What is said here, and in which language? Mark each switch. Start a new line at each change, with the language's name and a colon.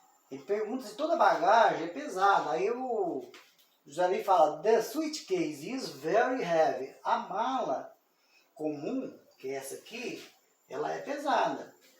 Portuguese: Ele pergunta se toda bagagem é pesada. Aí o José fala,
English: the suitcase is very heavy.
Portuguese: A mala comum, que é essa aqui, ela é pesada.